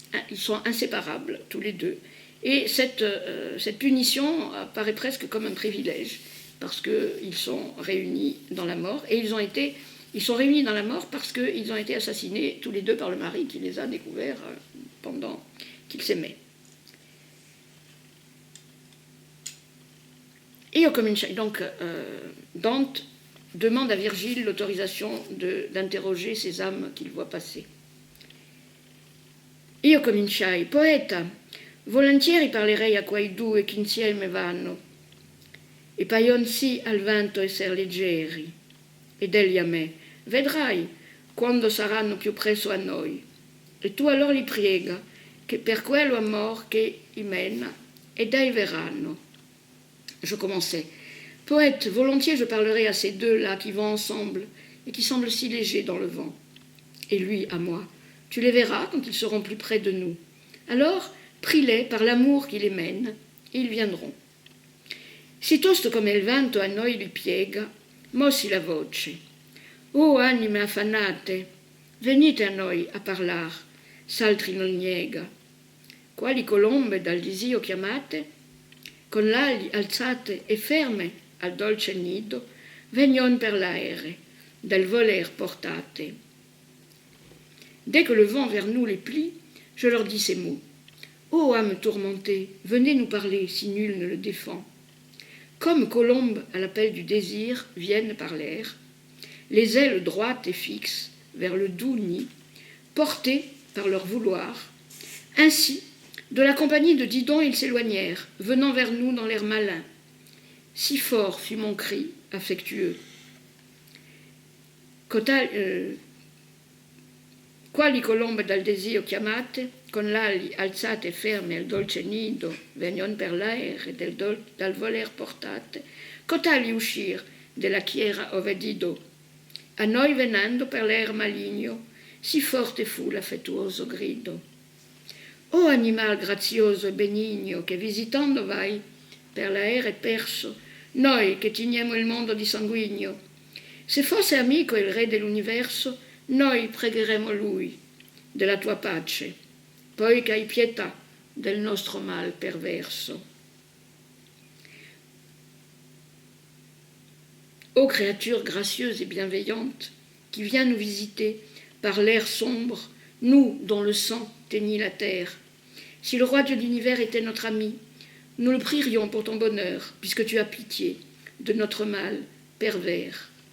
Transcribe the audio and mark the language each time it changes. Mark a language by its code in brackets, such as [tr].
[fr] Ils sont inséparables, tous les deux. Et cette punition apparaît presque comme un privilège, parce qu'ils sont réunis dans la mort, et ils sont réunis dans la mort parce qu'ils ont été assassinés tous les deux par le mari qui les a découverts pendant qu'ils s'aimaient. Et donc, Dante demande à Virgile l'autorisation d'interroger ces âmes qu'il voit passer. [it] Io cominciai, poeta, volentieri parlerei a quei due che insieme vanno, e paion sì al vento esser leggeri, ed egli a me, vedrai quando saranno più presso a noi, e tu allora li priega, che per quello amor che i mena, ed ei verranno. [fr] Je commençais. Poète, volontiers je parlerai à ces deux-là qui vont ensemble et qui semblent si légers dans le vent. Et lui, à moi, tu les verras quand ils seront plus près de nous. Alors, prie-les par l'amour qui les mène, et ils viendront. [it] Si tosto come il vento a noi li piega, mossi la voce. O anime affannate, venite a noi a parlar, s'altri non niega. Quali colombe dal disio chiamate, con l'ali alzate e ferme al dolce nido, vegnon per l'aere, del voler portate. [fr] Dès que le vent vers nous les plie, je leur dis ces mots. Ô âme tourmentée, venez nous parler si nul ne le défend. Comme colombes à l'appel du désir viennent par l'air, les ailes droites et fixes vers le doux nid, portées par leur vouloir, ainsi, de la compagnie de Didon, ils s'éloignèrent, venant vers nous dans l'air malin. Si fort fut mon cri, affectueux. [it] Quali colombe dal desio chiamate, con l'ali alzate e ferme al dolce nido, vegnon per l'aer e dal voler portate, cotali uscir della chiera ove Dido, a noi venendo per l'aer maligno, si forte fu l'affettuoso grido. O animal grazioso e benigno, che visitando vai per l'aere perso, noi che tiniamo il mondo di sanguigno, se fosse amico il re dell'universo, noi pregheremo lui della tua pace, poi che hai pietà del nostro mal perverso. [fr] Ô créature gracieuse et bienveillante, qui viens nous visiter par l'air sombre, nous dont le sang teignit la terre, si le roi de l'univers était notre ami, nous le prierions pour ton bonheur, puisque tu as pitié de notre mal pervers.